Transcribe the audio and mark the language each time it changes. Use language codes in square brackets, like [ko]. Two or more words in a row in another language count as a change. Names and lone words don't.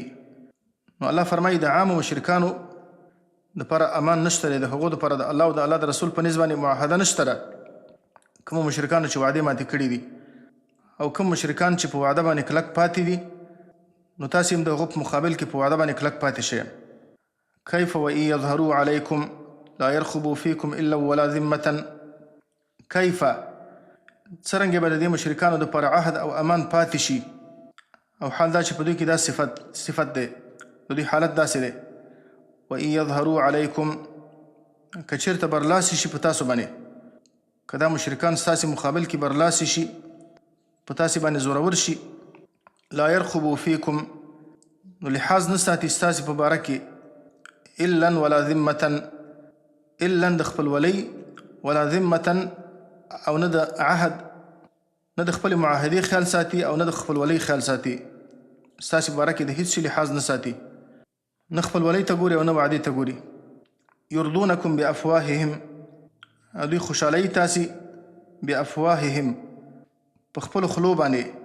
[ps] نو الله فرمایي د عامو مشرکانو دپاره امان نشته دی، د هغو دپاره د الله او د الله د رسول په نسبت باندې معاهده نشته ده. کومو مشرکانو چې وعدې ماتې کړي دي او کوم مشرکان چې په وعده باندې کلک پاتې دي، نو تاسې هم د هغو په مقابل کې په وعده باندې کلک پاتې شئ. [ar] کیف وان یظهروا علیکم لا يرخبوا فیکم الا ولا ذمة. [ps] کیف، څرنګه به د دې مشرکانو دپاره عهد او امان پاتې شي، او حال دا چې په دوی کې دا صفت دی، د دوی حالت داسې دی. [ar] وان یظهروا علیکم، [ps] که چېرته برلاسي شي په تاسو باندې، که دا مشرکان ستاسې مقابل کې برلاسي شي، په تاسې باندې زورور شي، [ar] لا يرخبوا فیکم، [ps] نو لحاظ نه ساتي ستاسې په باره کې، [ar] الا ولا ذمة، الا [ps] د خپلولۍ، [ar] ولا ذمة، [ps] او نه د عهد، نه د خپلې معاهدې خیال ساتي او نه د خپلولۍ خیال ساتي. ستاسې په باره کې د هېڅ شي لحاظ نه ساتي، نه خپلولۍ ته ګوري او نه وعدې ته ګوري. [ar] یردونکم بافواههم، [ps] دوی خوشحالوي تاسې بافواههم، په خپلو خولو باندې.